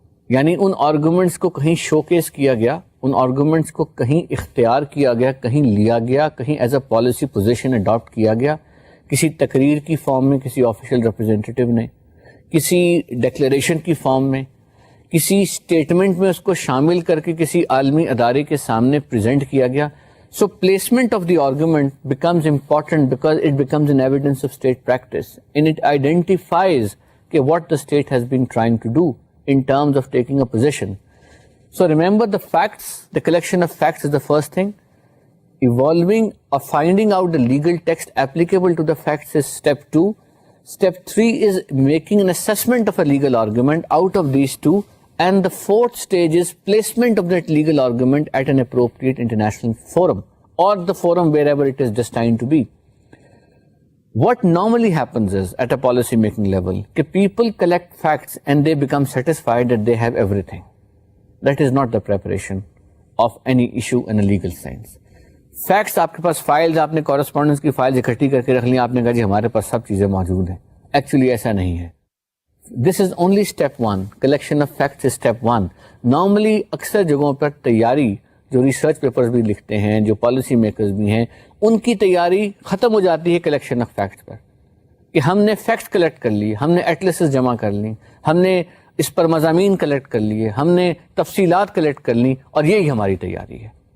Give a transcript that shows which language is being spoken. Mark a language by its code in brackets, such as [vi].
[ur] یعنی ان آرگومنٹس کو کہیں شوکیس کیا گیا، ان آرگومنٹس کو کہیں اختیار کیا گیا، کہیں لیا گیا، کہیں as a policy position adapt کیا گیا، کسی تقریر کی فارم میں کسی آفیشیل ریپرزینٹیٹیو نے، کسی ڈکلیریشن کی فارم میں، کسی اسٹیٹمنٹ میں اس کو شامل کر کے کسی عالمی ادارے کے سامنے پریزنٹ کیا گیا. [en] So placement of the argument becomes important because it becomes an evidence of state practice and it identifies what the state has been trying to do in terms of taking a position. So remember, the facts, the collection of facts is the first thing. Evolving or finding out the legal text applicable to the facts is step 2. Step 3 is making an assessment of a legal argument out of these two. And the fourth stage is placement of that legal argument at an appropriate international forum or the forum wherever it is destined to be. What normally happens is at a policy making level, people collect facts and they become satisfied that they have everything. That is not the preparation of any issue in a legal sense. [ur] Facts آپ کے پاس files, آپ نے correspondence کی files اکٹھی کر کے رکھ لی، آپ نے کہا جی ہمارے پاس سب چیزیں موجود ہیں. ایکچولی ایسا نہیں ہے. [en] This is only step 1. Collection of facts is step 1. [ur] Normally اکثر جگہوں پر تیاری، جو ریسرچ پیپرز بھی لکھتے ہیں، جو پالیسی میکرز بھی ہیں، ان کی تیاری ختم ہو جاتی ہے کلیکشن آف فیکٹس پر، کہ ہم نے فیکٹس کلیکٹ کر لی، ہم نے ایٹلسز جمع کر لی، ہم نے اس پر مضامین کلیکٹ کر لیے، ہم نے تفصیلات کلیکٹ کر لی اور یہی ہماری تیاری ہے.